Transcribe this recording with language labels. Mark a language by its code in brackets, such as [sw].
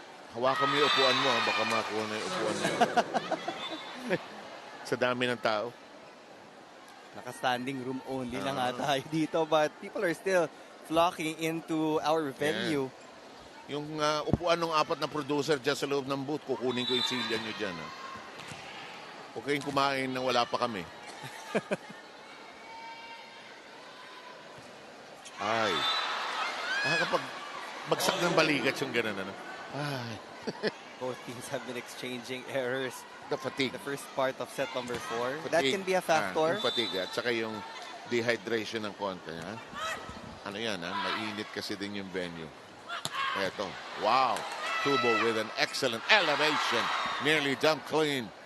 [tl] Hawakan mo yung upuan mo, baka makuha na yung upuan mo. Sa dami ng tao. Naka-standing room only lang tayo dito, [en] but people are still flocking into our venue. Yeah. [tl] Yung upuan ng 4 na producer dyan sa loob ng booth, kukunin ko yung silya nyo dyan. Huwag kayong kumain na wala pa kami. Ay. Nakakapag bagsak ng balikat yung gano'n. Ay. [en] Both teams have been exchanging errors. The fatigue. The first part of set number 4. Fatigue. That can be a factor. [tl] Yung fatigue at saka yung dehydration ng konti. Ano yan, mainit kasi din yung venue. Eto. Wow. [en] Tubo with an excellent elevation. Nearly dumped clean.